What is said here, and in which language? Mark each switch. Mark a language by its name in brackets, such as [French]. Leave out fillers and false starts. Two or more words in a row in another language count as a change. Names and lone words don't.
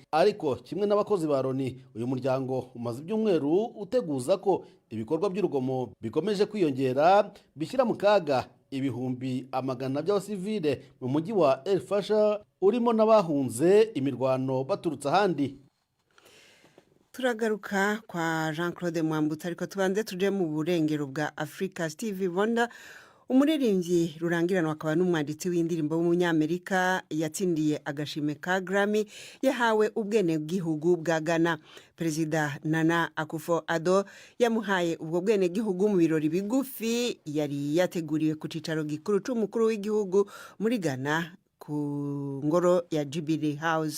[Kinyarwanda] Ariko kimwe n'abakozi ba Loni, uyu muryango umaze ibyumweru uteguza ko ibikorwa by'urugomo bikomeje kwiyongera bishyira mu kaga ibihumbi amagana by'abasivile mu mujyi wa El Fasher urimo n'abahunze imirwano baturutse ahandi. [Rundi] Turagaruka kwa Jean-Claude Mwambutsa ariko tubanze tuje mu burengero bwa Afrika. Stevie Wonder umuririmbyi rurangiranwa akaba n'umwanditsi w'indirimbo w'umunyamerika yatsindiye agashime ka Grammy yahawe ubwene bw'igihugu bwa Ghana. Perezida Nana Akufo-Addo yamuhaye ubwo bwene bw'igihugu mu birori bigufi yari yateguriwe ku cicaro gikuru c'umukuru w'igihugu muri Ghana ku ngoro ya Jubilee House.